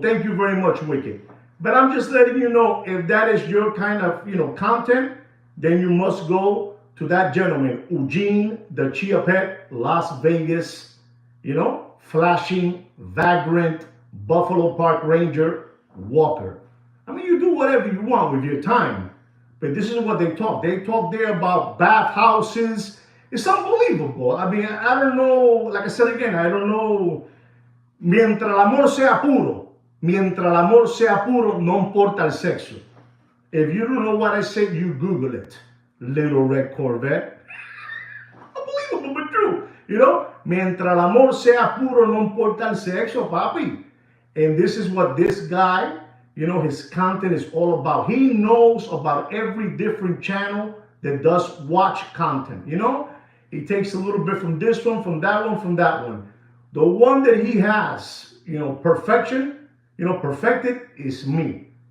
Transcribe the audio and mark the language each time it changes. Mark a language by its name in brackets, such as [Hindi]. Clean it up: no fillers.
[English] Thank you very much, Wicked. But I'm just letting you know, if that is your kind of, content, then you must go to that gentleman, Eugene the Chia Pet, Las Vegas, flashing, vagrant, Buffalo Park Ranger, Walker. I mean, you whatever you want with your time. But this is what they talk. They talk there about bathhouses. It's unbelievable. I mean, I don't know, like I said again, I don't know. [Spanish] Mientras el amor sea puro, mientras el amor sea puro, no importa el sexo. [English] If you don't know what I said, you Google it. Little Red Corvette. Unbelievable, but true. You know, [Spanish] mientras el amor sea puro, no importa el sexo, papi. [English] And this is what this guy, you know, his content is all about. He knows about every different channel that does watch content, you know? He takes a little bit from this one, from that one, from that one. The one that he has, you know, perfection, you know, perfected is me.